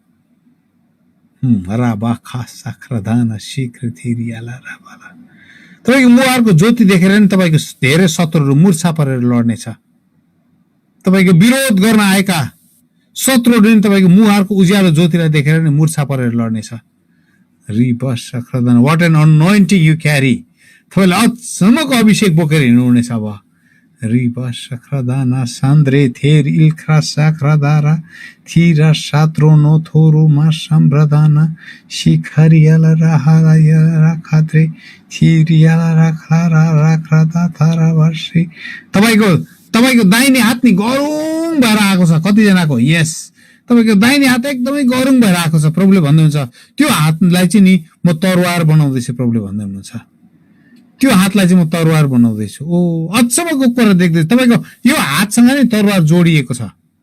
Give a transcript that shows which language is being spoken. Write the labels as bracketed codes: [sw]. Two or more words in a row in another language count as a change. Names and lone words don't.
[ne] राबा खास साख्रदाना शीघ्र थिरियाला राबाला, तपाईँको मुहारको ज्योति देखेर नि तपाईँको धेरै शत्रुहरू मुर्छा परेर लड्नेछ। तपाईँको विरोध गर्न आएका शत्रुहरू नि तपाईँको मुहारको उज्यालो ज्योतिलाई देखेर नि मुर्छा परेर लड्नेछ। रिबा सख्रदाना, [en] what an anointing you carry, [ne] तपाईँले अचम्मको अभिषेक बोकेर हिँड्नुहुनेछ। अब Riba Shakradana Sandre Ther Ilkra Sakradara Thira Satrono Thoru Masambradana Shikhariala Rahara Yala Khatre Thiriala Rakhara Rakrada Tharavasi तपाईको दाहिने हात नि गरुङ भएर आएको छ कतिजनाको यस तपाईको दाहिने हात एकदमै गरुङ भएर आएको छ प्रभुले भन्नुहुन्छ त्यो हातलाई चाहिँ नि म तरवार बनाउँदैछु प्रभुले भन्दै हुनुहुन्छ त्यो हातलाई चाहिँ म तरवार बनाउँदैछु ओ अचम्मको कुरा देख्दै तपाईको यो हातसँग नि तरवार जोडिएको छ